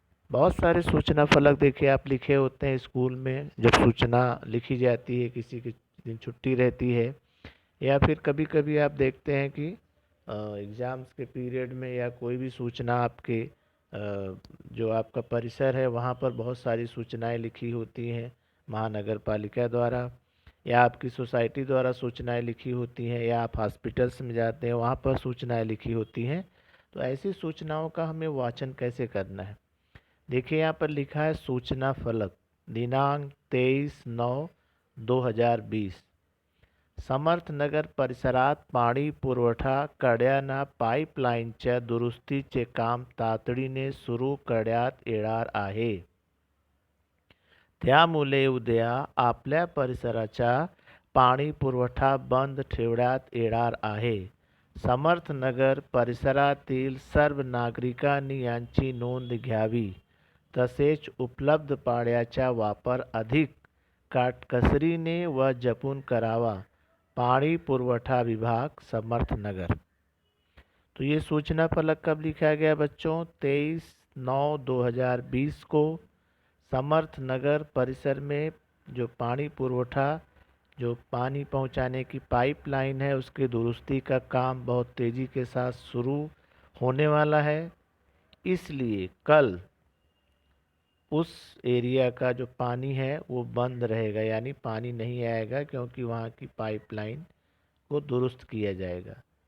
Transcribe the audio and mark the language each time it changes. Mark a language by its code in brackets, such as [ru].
[hi] बहुत सारे सूचना फलक देखिए आप लिखे होते हैं स्कूल में, जब सूचना लिखी जाती है, किसी की दिन छुट्टी रहती है, या फिर कभी कभी आप देखते हैं कि एग्ज़ाम्स के पीरियड में या कोई भी सूचना आपके जो आपका परिसर है वहाँ पर बहुत सारी सूचनाएं लिखी होती हैं महानगर पालिका द्वारा, या आपकी सोसाइटी द्वारा सूचनाएं लिखी होती हैं, या आप हॉस्पिटल्स में जाते हैं वहाँ पर सूचनाएं लिखी होती हैं। तो ऐसी सूचनाओं का हमें वाचन कैसे करना है, देखिए यहाँ पर लिखा है सूचना फलक, दिनांक 23/9/2020। [mr] समर्थ नगर परिसरात पाणी पुरवठा करण्याना पाईपलाईनच्या दुरुस्तीचे काम तातडीने सुरू करण्यात येणार आहे। त्यामुळे उद्या आपल्या परिसराचा पाणी पुरवठा बंद ठेवण्यात येणार आहे। समर्थ नगर परिसरातील सर्व नागरिकांनी यांची नोंद घ्यावी, तसेच उपलब्ध पाण्याचा वापर अधिक काटकसरीने व जपून करावा। पाणी पुरवठा विभाग, समर्थ नगर। [hi] तो ये सूचना फलक कब लिखा गया बच्चों? 23/9/2020 को समर्थ नगर परिसर में जो पानी पुरवठा, जो पानी पहुंचाने की पाइपलाइन है उसके दुरुस्ती का काम बहुत तेज़ी के साथ शुरू होने वाला है, इसलिए कल उस एरिया का जो पानी है वो बंद रहेगा, यानी पानी नहीं आएगा, क्योंकि वहाँ की पाइपलाइन को दुरुस्त किया जाएगा।